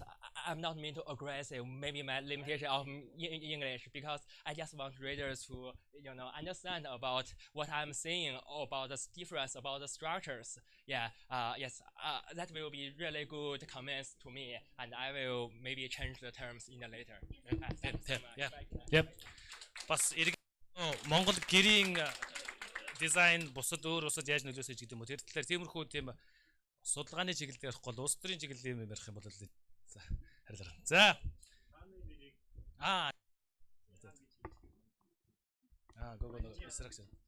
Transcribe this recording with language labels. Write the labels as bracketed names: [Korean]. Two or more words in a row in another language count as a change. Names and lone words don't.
[English] I'm not mean to aggressive. Maybe my limitation of English, because I just want readers to understand about what I'm saying about the difference about the structures. Yeah. Yes. That will be really good comments to me, and I will maybe change the terms in the later. Yeah. Yep. [Mongolian] Бас Монгол гэрийн дизайн бусад өөр усад яаж нөлөөсөж гэдэг юм уу? Тэр талаар тиймэрхүү тийм судалгааны чиглэлээр ярихгүй бол улс төрийн чиглэлийн юм ярих юм бол за харилцаа. [English] За. Go instruction.